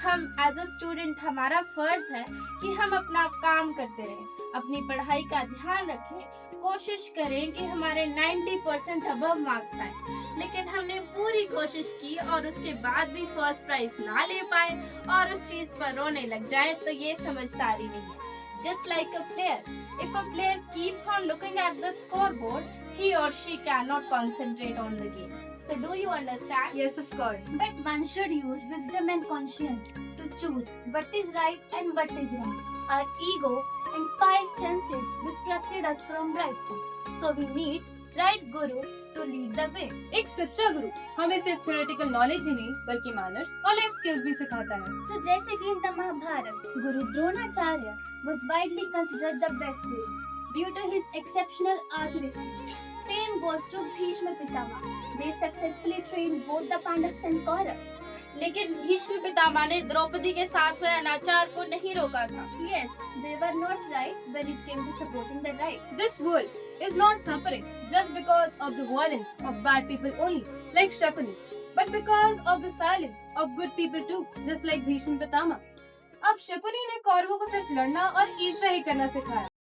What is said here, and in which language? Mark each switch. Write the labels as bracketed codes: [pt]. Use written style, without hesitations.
[hi] हम [en] as a student [hi] हमारा फर्ज है कि हम अपना काम करते रहें, अपनी पढ़ाई का ध्यान रखें, कोशिश करें कि हमारे 90% अबव मार्क्स आए। लेकिन हमने पूरी कोशिश की और उसके बाद भी फर्स्ट प्राइज ना ले पाए और उस चीज पर रोने लग जाए तो ये समझदारी नहीं है। [en] Just like a player, if a player keeps on looking at the scoreboard, he or she cannot concentrate on the game. So do you understand? Yes, of course. But one should use wisdom and conscience to choose what is right and what is wrong. Our ego and five senses distracted us from right path. So we need right gurus to lead the way. [hi] एक सच्चा गुरु हमें सिर्फ theoretical knowledge ही नहीं बल्कि manners और life skills भी सिखाता है। [en] So [hi] जैसे कि [en] in the Mahabharata, Guru Dronacharya was widely considered the best guru due to his exceptional archery. Same goes to Bhishma Pitama. They successfully trained both the Pandavas and Kauravas. [hi] लेकिन भीष्म पितामह ने द्रौपदी के साथ हुए अनाचार को नहीं रोका था। [en] Yes, they were not right when it came to supporting the right. This world is not suffering just because of the violence of bad people only, like Shakuni, but because of the silence of good people too, just like Bhishma Pitama. [hi] अब शकुनी ने कौरवों को सिर्फ लड़ना और ईर्ष्या ही करना सिखाया।